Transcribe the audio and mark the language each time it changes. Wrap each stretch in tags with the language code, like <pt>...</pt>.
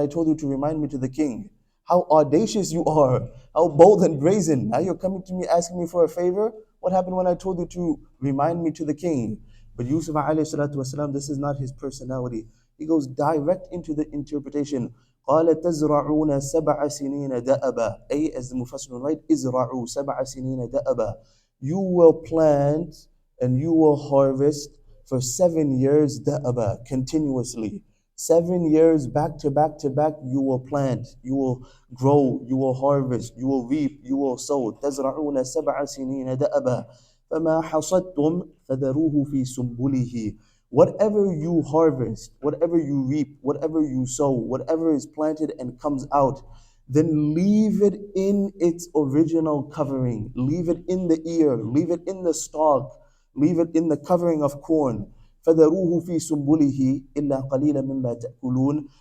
<en>I told you to remind me to the king. How audacious you are, how bold and brazen. Now you're coming to me asking me for a favor? What happened when I told you to remind me to the king? But Yusuf alayhi salatu wasalam, this is not his personality. He goes direct into the interpretation.</en> <ar>قال تزرعون سبع سنين دأبا.</ar> <en>As the Mufassirun write,</en> <ar>ازرعوا سبع سنين دأبا.</ar> <en>You will plant and you will harvest for 7 years دأبا, continuously. 7 years back to back to back, you will plant, you will grow, you will harvest, you will reap, you will sow.</en> <ar>تزرعون سبع سنين دأبا فما حصدتم فذروه في سنبله.</ar> <en>Whatever you harvest, whatever you reap, whatever you sow, whatever is planted and comes out, then leave it in its original covering. Leave it in the ear, leave it in the stalk, leave it in the covering of corn.</en> <ar>فَذَرُوهُ فِي سُنبُلِهِ إِلَّا قَلِيلًا مِمَّا تَأْكُلُونَ.</ar>